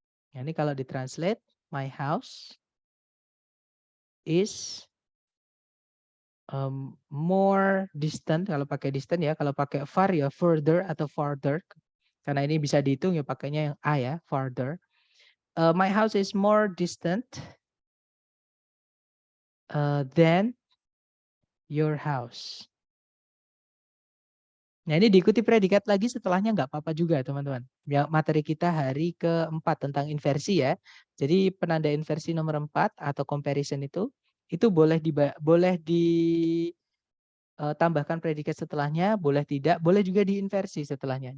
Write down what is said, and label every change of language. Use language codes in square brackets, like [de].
[id] Nah, ini kalau ditranslate, [en] my house is more distant. [id] Kalau pakai distant ya, kalau pakai far ya further atau farther. Karena ini bisa dihitung ya pakainya yang A ya, farther. [en] My house is more distant than your house. [id] Nah, ini diikuti predikat lagi setelahnya nggak apa-apa juga, teman-teman. Ya, materi kita hari keempat tentang inversi ya. Jadi penanda inversi nomor 4 atau comparison itu boleh ditambahkan predikat setelahnya, boleh tidak, boleh juga diinversi setelahnya.